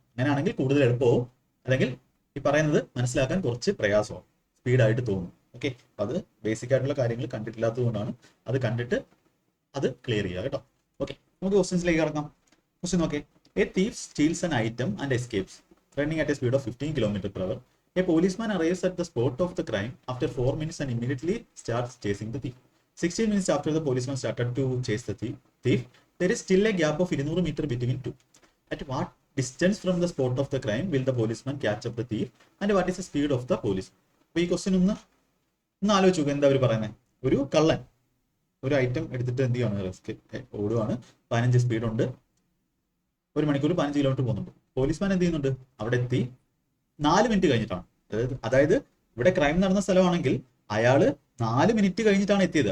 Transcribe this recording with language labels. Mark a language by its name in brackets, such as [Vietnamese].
[Malayalam] അങ്ങനെയാണെങ്കിൽ കൂടുതൽ എളുപ്പവും, അല്ലെങ്കിൽ ഈ പറയുന്നത് മനസ്സിലാക്കാൻ കുറച്ച് പ്രയാസവും, സ്പീഡായിട്ട് തോന്നും. ഓക്കെ, അപ്പൊ അത് ബേസിക് ആയിട്ടുള്ള കാര്യങ്ങൾ കണ്ടിട്ടില്ലാത്തത് കൊണ്ടാണ്. അത് കണ്ടിട്ട് അത് ക്ലിയർ ചെയ്യുക കേട്ടോ. ഓക്കെ, നമുക്ക് ക്വസ്റ്റ്യൻസിലേക്ക് കടക്കാം. ക്വസ്റ്റ്യൻ നോക്കേ. [English] A thief steals an item and escapes running at a speed of 15 km/h. A policeman arrives at the spot of the crime after 4 minutes and immediately starts chasing the thief. 16 minutes after the policeman started to chase the thief, there is still a gap of 200 meters between two. At what distance from the spot of the crime will the policeman catch up the thief and what is the speed of the police? [Malayalam] അപ്പൊ ഈ question ഒന്ന് ആലോചിച്ച് നോക്കുക. എന്താ അവർ പറയുന്നത്? ഒരു കള്ളൻ ഒരു ഐറ്റം എടുത്തിട്ട് എന്ത് ചെയ്യാണ്? ഓടുവാണ്. 15 സ്പീഡുണ്ട്. 1 മണിക്കൂർ 15 കിലോമീറ്റർ പോകുന്നുണ്ട്. പോലീസ്മാൻ എന്ത് ചെയ്യുന്നുണ്ട്? അവിടെ എത്തി 4 മിനിറ്റ് കഴിഞ്ഞിട്ടാണ്. അതായത് ഇവിടെ ക്രൈം നടന്ന സ്ഥലമാണെങ്കിൽ അയാള് 4 മിനിറ്റ് കഴിഞ്ഞിട്ടാണ് എത്തിയത്.